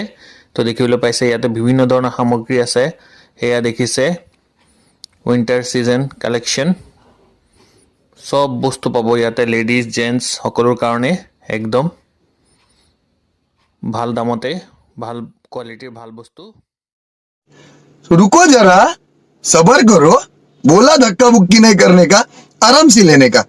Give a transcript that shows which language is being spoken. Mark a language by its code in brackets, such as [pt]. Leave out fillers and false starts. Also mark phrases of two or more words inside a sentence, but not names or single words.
[as] তো দেখিবলৈ পাইছে ইয়াতে বিভিন্ন ধৰণৰ সামগ্ৰী আছে। সেয়া দেখিছে [en] winter season collection. [as] চব বস্তু পাব ইয়াতে, [en] ladies gents [as] সকলোৰ কাৰণে একদম ভাল দামতে, ভাল কোৱালিটিৰ ভাল বস্তু। [hi] रुको जरा, सबर करो। बोला धक्का मुक्की नहीं करने का, आराम से लेने का।